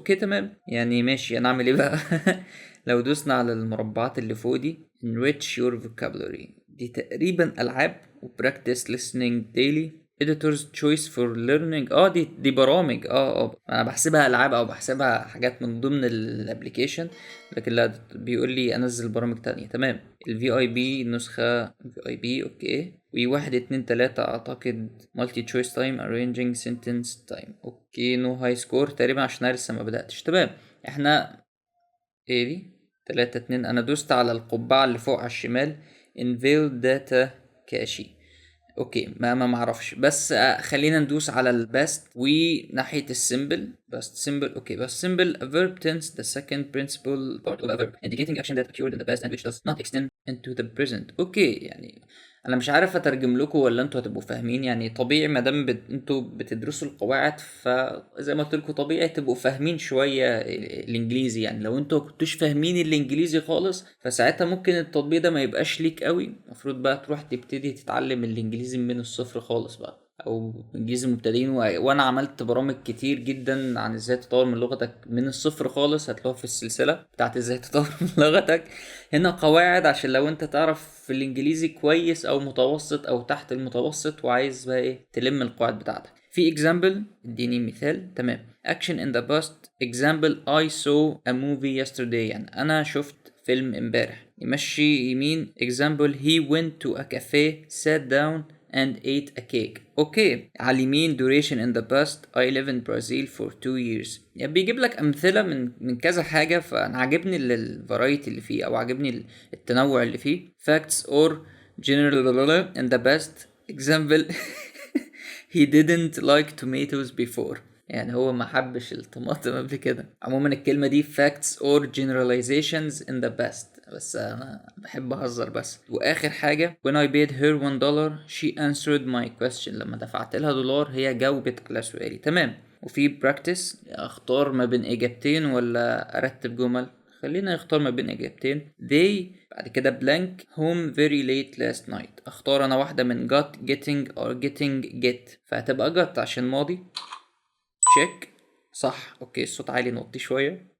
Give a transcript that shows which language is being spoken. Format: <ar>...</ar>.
<ar>اوكي تمام، يعني ماشي، انا اعمل ايه بقى؟ لو دوسنا على المربعات اللي فوق دي</ar> <en>enrich your vocabulary،</en> <ar>دي تقريبا ألعاب و</ar> <en>practice listening daily editors choice for learning.</en> <ar>دي برامج. انا بحسبها ألعاب او بحسبها حاجات من ضمن الابليكيشن، لكن لا، بيقول لي انزل برامج تانية. تمام، الفي اي بي نسخة في اي بي. اوكي، وواحد اتنين تلاتة اعتقد</ar> <en>multi choice time arranging sentence time.</en> <ar>اوكي، نو هاي سكور تقريبا عشان انا لسه ما بدأتش. تمام، احنا ايه دي؟ 3-2. انا دوست على القبعة اللي فوق على الشمال انفيل داتا كاشي. اوكي، ما معرفش، بس خلينا ندوس على الباست وناحية السيمبل. باست سيمبل. اوكي، باست سيمبل</ar> <en>a verb tense the second principal part of a verb indicating action that occurred in the past and which does not extend into the present.</en> <ar>اوكي، يعني انا مش عارف اترجم لكم ولا انتوا هتبقوا فاهمين. يعني طبيعي ما دام انتوا بتدرسوا القواعد، فزي ما قلت لكم طبيعي تبقوا فاهمين شويه الانجليزي. يعني لو انتوا كنتوش فاهمين الانجليزي خالص، فساعتها ممكن التطبيق ده ما يبقاش ليك قوي. المفروض بقى تروح تبتدي تتعلم الانجليزي من الصفر خالص بقى، او انجليزي مبتدئين. وانا عملت برامج كتير جدا عن ازاي تطور من لغتك من الصفر خالص، هتلاقوها في السلسله بتاعت ازاي تطور من لغتك. هنا قواعد عشان لو انت تعرف في الانجليزي كويس او متوسط او تحت المتوسط، وعايز بقى ايه تلم القواعد بتاعتك. في example، اديني مثال.</ar> <en>تمام، action in the past example I saw a movie yesterday،</en> <ar>يعني انا شفت فيلم امبارح. يمشي يمين</ar> <en>example he went to a cafe sat down and ate a cake.</en> <ar>اوكي، على اليمين</ar> <en>duration in the past I live in Brazil for 2 years.</en> <ar>يعني بيجيب لك امثله من كذا حاجه. فانا عاجبني الفرايتي اللي فيه، او عاجبني التنوع اللي فيه.</ar> <en>facts or general in the past example he didn't like tomatoes before،</en> <ar>يعني هو ما حبش الطماطم قبل كده. عموما الكلمة دي</ar> <en>facts or generalizations in the past،</en> <ar>بس أنا بحب أهزر بس. وآخر حاجة</ar> <en>when I paid her $1 she answered my question،</en> <ar>لما دفعت لها دولار هي جاوبت على سؤالي. تمام، وفي practice أختار ما بين إجابتين ولا أرتب جمل. خلينا نختار ما بين إجابتين.</ar> <en>they</en> <ar>بعد كده</ar> <en>blank home very late last night.</en> <ar>اختار انا واحدة من got getting or getting get، فهتبقى got عشان ماضي. check، صح. اوكي، الصوت عالي، نوطي شوية.</ar>